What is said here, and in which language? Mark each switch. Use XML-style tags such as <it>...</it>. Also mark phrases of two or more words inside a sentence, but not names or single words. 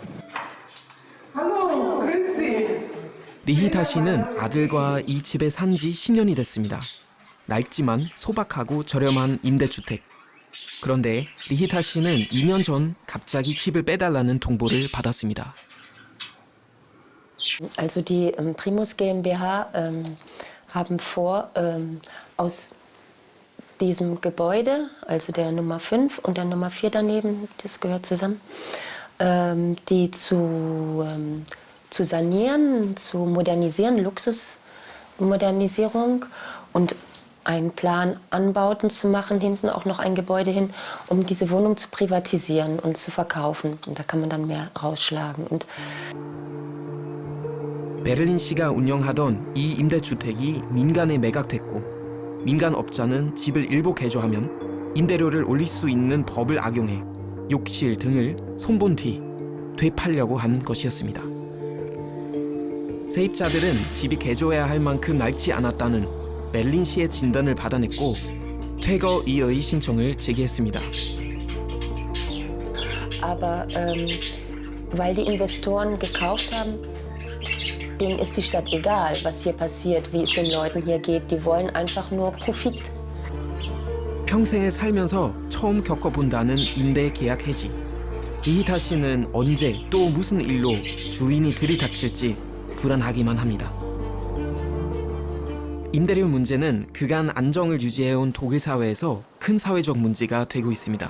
<ko>리히타 씨는 아들과 이 집에 산 지 10년이 됐습니다. 낡지만 소박하고 저렴한 임대주택. 그런데 리히타 씨는 2년 전 갑자기 집을 빼달라는 통보를 받았습니다.</ko> <de>Also die Primus GmbH haben vor, aus diesem Gebäude, also der Nummer 5 und der Nummer 4 daneben, das gehört zusammen, die zu sanieren, zu modernisieren, Luxusmodernisierung und einen Plan, Anbauten zu machen, hinten auch noch ein Gebäude hin, um diese Wohnung zu privatisieren und zu verkaufen. Und da kann man dann mehr rausschlagen. Und</de> <ko>베를린시가 운영하던 이 임대주택이 민간에 매각됐고 민간 업자는 집을 일부 개조하면 임대료를 올릴 수 있는 법을 악용해 욕실 등을 손본 뒤 되팔려고 한 것이었습니다. 세입자들은 집이 개조해야 할 만큼 낡지 않았다는 베를린시의 진단을 받아냈고 퇴거 이의 신청을 제기했습니다.</ko> <de>aber weil die Investoren gekauft haben, denen ist die Stadt egal, was hier passiert, wie es den Leuten hier geht. Die wollen einfach nur Profit.</de> <ko>평생을 살면서 처음 겪어본다는 임대 계약 해지. 리히타 씨는 언제 또 무슨 일로 주인이 들이닥칠지 불안하기만 합니다. 임대료 문제는 그간 안정을 유지해온 독일 사회에서 큰 사회적 문제가 되고 있습니다.</ko>